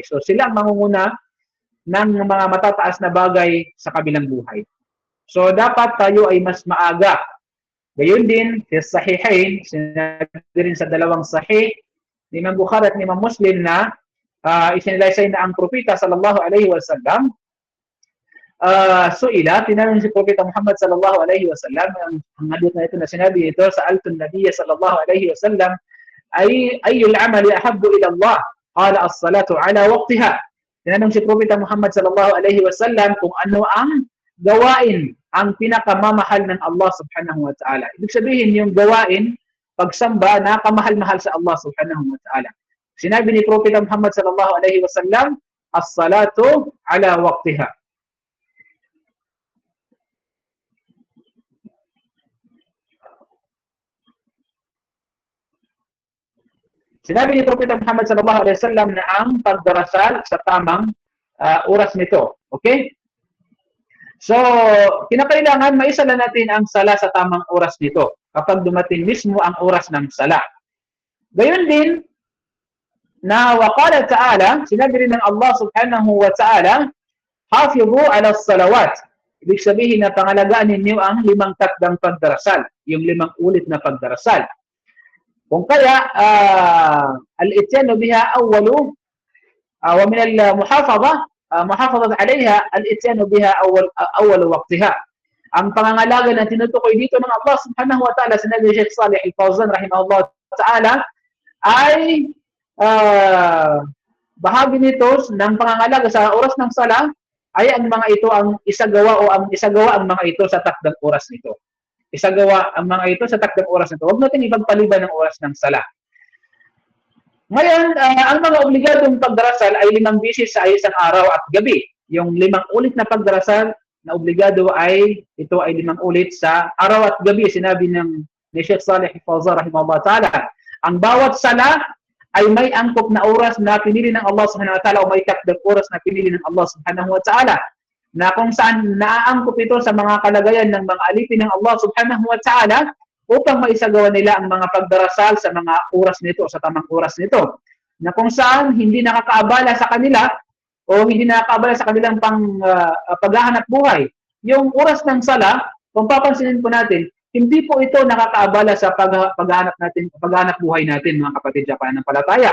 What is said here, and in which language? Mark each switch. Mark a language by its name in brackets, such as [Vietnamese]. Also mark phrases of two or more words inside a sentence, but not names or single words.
[Filipino] So, sila ang mangunguna ng mga matataas na bagay sa kabilang buhay. So, dapat tayo ay mas maaga. Gayon din, sa Sahihain, sinabi rin sa dalawang Sahih, ni Imam Bukhari at ni Imam Muslim na isinilaysay na ang propeta [Arabic] صلى الله عليه وسلم سئل, [Filipino] tinanong si Propeta Muhammad [Arabic] صلى الله عليه وسلم, [Filipino] ang hadith na ito na sinabi ito sa [Arabic] سألت النبي صلى الله عليه وسلم، أي العمل أحب إلى الله? قال الصلاة على وقتها. [Filipino] Tinanong si Propeta Muhammad [Arabic] صلى الله عليه وسلم [Filipino] kung ano ang gawain ang pinakamamahal ng Allah [Arabic] سبحانه وتعالى. [Filipino] Ibig sabihin yung gawain, pagsamba na kamahal-mahal sa Allah [Arabic] سبحانه وتعالى. [Filipino] Sinabi ni Propeta Muhammad [Arabic] صلى الله عليه وسلم, الصلاة على وقتها. [Filipino] Sinabi ni Propeta Muhammad [Arabic] صلى الله عليه وسلم [Filipino] na ang pagdarasal sa tamang oras nito. Okay? So, kinakailangan maisala natin ang sala sa tamang oras nito kapag dumating mismo ang oras ng sala. Gayon din, na [Arabic] وقال تعالى, [Filipino] sinabi rin ng Allah [Arabic] سبحانه وتعالى, حافظوا على الصلوات. [Filipino] Ibig sabihin na pangalagaan ninyo ang 5 takdang pagdarasal, yung 5 ulit na pagdarasal. Kung kaya, [Arabic] الإتيان بها أول ومن المحافظة محافظة عليها الإتيان بها أول وقتها. [Filipino] Ang pangangalaga na tinutukoy dito ng Allah [Arabic] سبحانه وتعالى, [Filipino] sinabi ni Sheikh Salih Al-Fawzan [Arabic] رحمه الله تعالى, [Filipino] ay bahagi nito ng pangangalaga sa oras ng sala ay ang mga ito ang isagawa ang mga ito sa takdang oras nito. Isagawa ang mga ito sa takdang oras nito. Huwag natin ipagpaliban ng oras ng sala. Ngayon, ang mga obligadong pagdarasal ay 5 beses sa isang araw at gabi. Yung 5 ulit na pagdarasal na obligado ay 5 ulit sa araw at gabi. Sinabi ni Sheikh Salih Al-Fawzan [Arabic] رحمه الله تعالى, [Filipino] ang bawat sala ay may angkop na oras na pinili ng Allah [Arabic] سبحانه وتعالى [Filipino] o may takdang oras na pinili ng Allah [Arabic] سبحانه وتعالى, [Filipino] na kung saan naaangkop ito sa mga kalagayan ng mga alipin ng Allah [Arabic] سبحانه وتعالى [Filipino] upang maisagawa nila ang mga pagdarasal sa mga oras nito, sa tamang oras nito, na kung saan hindi nakakaabala sa kanila o hindi nakakaabala sa kanilang paghahanap buhay. Yung oras ng sala, kung papansinin po natin, hindi po ito nakakaabala sa paghahanap buhay natin, mga kapatid sa pananampalataya.